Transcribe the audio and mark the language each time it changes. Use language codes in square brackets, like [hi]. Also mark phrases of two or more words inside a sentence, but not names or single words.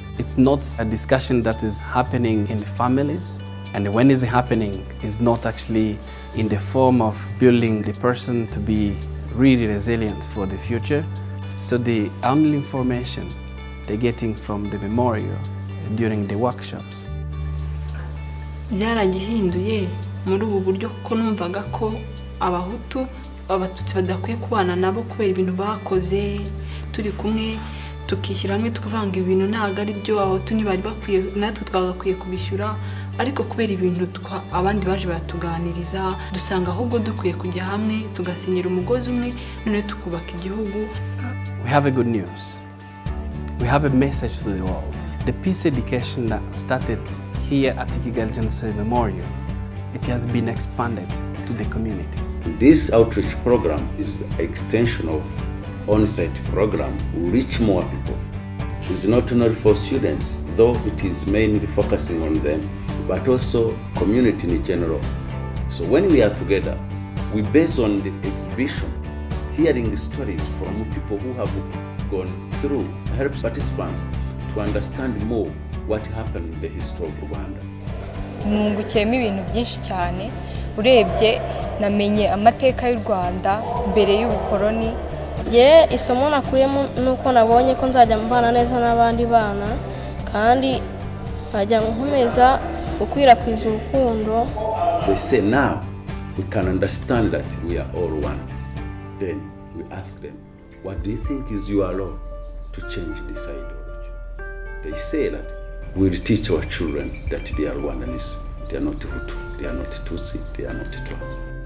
[en] It's not a discussion that is happening in families. And when it's happening, it's not actually in the form of building the person to be really resilient for the future. So the only information they're getting from the memorial during the workshops. [rw] Byaragihinduye muri ubu buryo ko numvaga ko abahutu abatutsi badakwiye kubana nabo kubera ibintu bakoze turi kumwe tukishyira hamwe tukavanga ibintu ntago ari byo abahutu ntibari bakwiye natwe twagakwiye kubishyura ariko kubera ibintu abandi baje batuganiriza dusanga ahubwo dukwiye kujya hamwe tugasenyera umugozi umwe none tukubaka igihugu. [en] We have a good news. We have a message to the world. The peace education that started here at Golf Genocide Memorial, it has been expanded to the communities. This outreach program is an extension of on-site program to reach more people. It's not only for students, though it is mainly focusing on them, but also community in general. So when we are together, we base on the exhibition, hearing the stories from people who have gone through, helps participants to understand more what happened in the history of Rwanda. [rw] Nungukiyemo ibintu byinshi cyane urebye namenye amateka y'u Rwanda mbere y'ubukoloni. Isomo nakuyemo nuko nabonye ko nzajya mbana neza n'abandi bana kandi nkajya nkomeza gukwirakwiza urukundo. [en] They say now we can understand that we are all one. Then we ask them, what do you think is your role to change this ideology? They say that we'll teach our children that they are Rwandans, they are not Hutu, they are not Tutsi, they are not Twa.